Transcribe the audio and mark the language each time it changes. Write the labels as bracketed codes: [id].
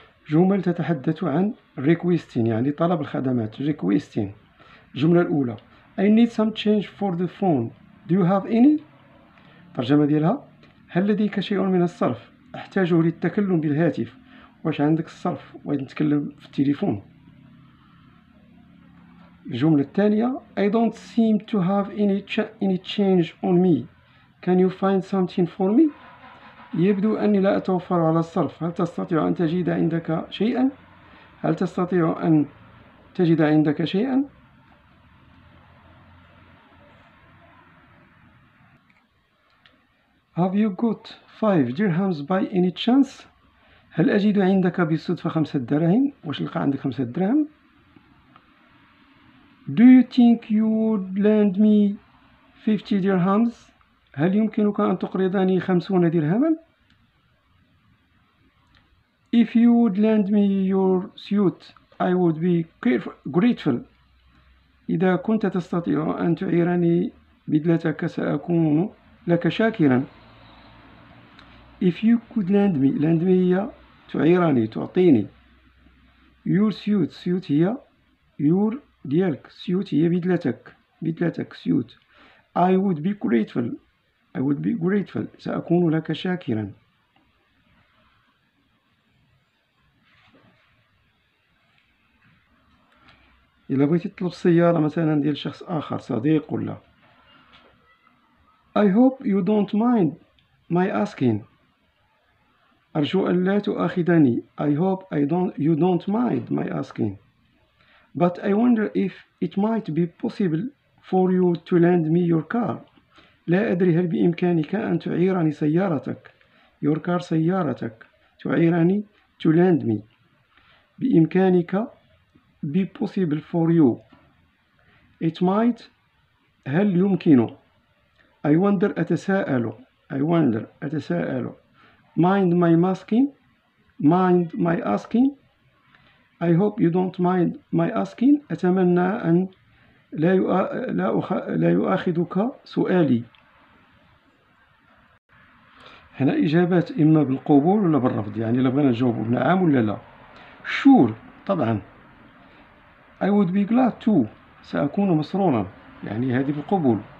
[ar] جمل تتحدث عن requesting، يعني طلب الخدمات. [en] requesting. [ar] الجملة الأولى: [en] I need some change for the phone. Do you have any؟ [ar] الترجمة ديالها: هل لديك شيء من الصرف؟ أحتاجه للتكلم بالهاتف. واش عندك الصرف؟ بغيت نتكلم في التليفون. الجملة الثانية: [en] I don't seem to have any change on me. Can you find something for me؟ [ar] يبدو أني لا أتوفر على الصرف. هل تستطيع أن تجد عندك شيئا؟ هل تستطيع أن تجد عندك شيئا؟ [en] Have you got 5 dirhams by any chance؟ [ar] هل أجد عندك بالصدفة 5 دراهم؟ واش لقى عندك 5 دراهم؟ [en] Do you think you would lend me 50 dirhams؟ [ar] هل يمكنك أن تقرضني 50 درهما؟ [en] If you would lend me your suit I would be grateful. [ar] إذا كنت تستطيع أن تعيرني بدلتك سأكون لك شاكرا. [en] If you could lend me [ar] هي تعيرني تعطيني. [en] Your suit هي your ديالك suit هي بدلتك suit. I would be grateful [ar] سأكون لك شاكرا. إلا بغيتي تطلب سيارة مثلا ديال شخص آخر صديق ولا. [en] I hope you don't mind my asking. [ar] أرجو أن لا تؤاخذني. [en] I hope you don't mind my asking. But I wonder if it might be possible for you to lend me your car. [ar] لا أدري هل بإمكانك أن تعيرني سيارتك. [en] Your car سيارتك. تعيرني to lend me. بإمكانك be possible for you. It might هل يمكن. I wonder أتساءل. Mind my asking. I hope you don't mind my asking. [ar] أتمنى أن لا يؤاخذك سؤالي. هنا إجابات إما بالقبول ولا بالرفض، يعني إلا بغينا نجاوبو بنعم ولا لا. [en] Sure طبعا. I would be glad to [ar] سأكون مسرورا، يعني هذه بالقبول.